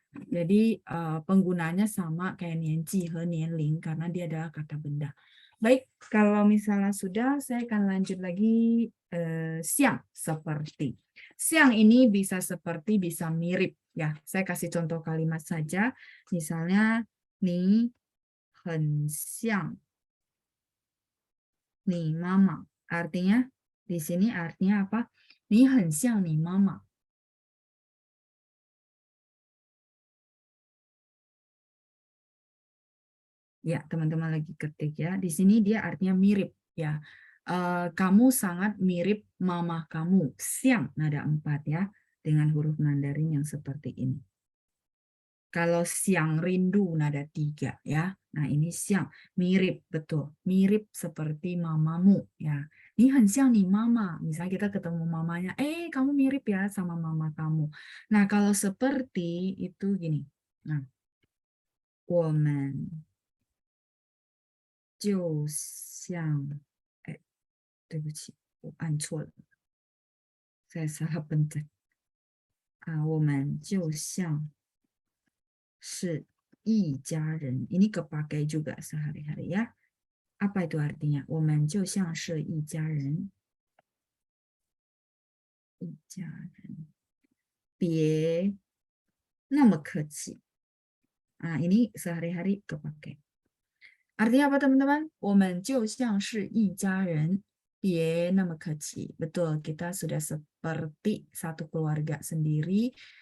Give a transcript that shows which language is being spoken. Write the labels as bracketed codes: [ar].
[id] Jadi penggunanya sama kayak nianji he nianling karena dia adalah kata benda. Baik, kalau misalnya sudah, saya akan lanjut lagi siang seperti. Siang ini bisa seperti, bisa mirip ya. Saya kasih contoh kalimat saja. Misalnya nih [zh] 很像 你妈妈. [id] Artinya di sini artinya apa? [zh] 你很像你妈妈. [id] Ya, teman-teman lagi ketik ya. Di sini dia artinya mirip ya. Kamu sangat mirip mama kamu. Siang nada 4 ya. Dengan huruf Mandarin yang seperti ini. Kalau siang rindu nada 3 ya. Nah, ini siang mirip betul. Mirip seperti mamamu ya. Ini [zh] 很像你 [id] mama. Misalnya kita ketemu mamanya, kamu mirip ya sama mama kamu. Nah, kalau seperti itu gini. [zh] Nah, 我们就像，哎，对不起，我按错了， [id] saya salah pencet [zh] 啊，我们就像是一家人。 [id] Ini kepakai juga sehari-hari ya. Apa itu artinya? [zh] 我们就像是一家人，一家人，别那么客气。 [id] Ah, ini sehari-hari kepakai. Artinya apa teman-teman? [zh] 我们就像是一家人，别那么客气. [id] Betul, kita sudah seperti satu keluarga sendiri.